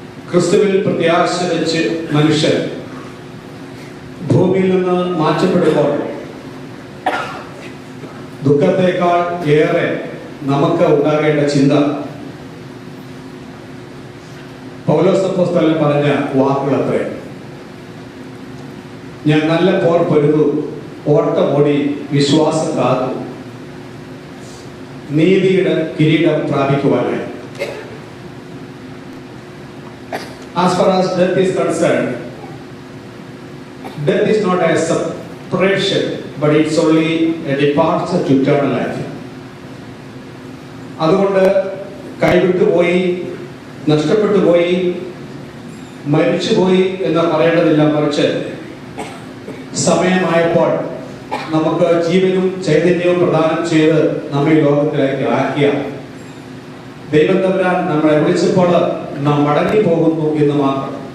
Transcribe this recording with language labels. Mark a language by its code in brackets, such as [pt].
[ml] ക്രിസ്തുവിൽ പ്രത്യാശ വെച്ച് മനുഷ്യൻ ഭൂമിയിൽ നിന്ന് മാറ്റപ്പെടുമ്പോൾ ദുഃഖത്തെക്കാൾ ഏറെ നമുക്ക് ഉണ്ടാകേണ്ട ചിന്ത പൗലോസ് അപ്പോസ്തലൻ പറഞ്ഞ വാക്കുകളത്രേ: "ഞാൻ നല്ല പോർ പൊരുതു, ഓട്ടം ഓടി, വിശ്വാസം കാത്തു, നീതിയുടെ കിരീടം പ്രാപിക്കുവാനായി." [en] As far as death is concerned, death is not a separation, but it's only a departure to eternal life. [ml] അതുകൊണ്ട് കൈവിട്ടുപോയി, നഷ്ടപ്പെട്ടു പോയി, മരിച്ചുപോയി എന്ന് പറയേണ്ടതില്ല. മറിച്ച് സമയമായപ്പോൾ നമുക്ക് ജീവനും ചൈതന്യവും പ്രദാനം ചെയ്ത് നമ്മെ ലോകത്തിലേക്ക് ആക്കിയ ദൈവം തമ്പുരാൻ നമ്മളെ വിളിച്ചപ്പോൾ നാം മടങ്ങി പോകുന്നു എന്ന് മാത്രം.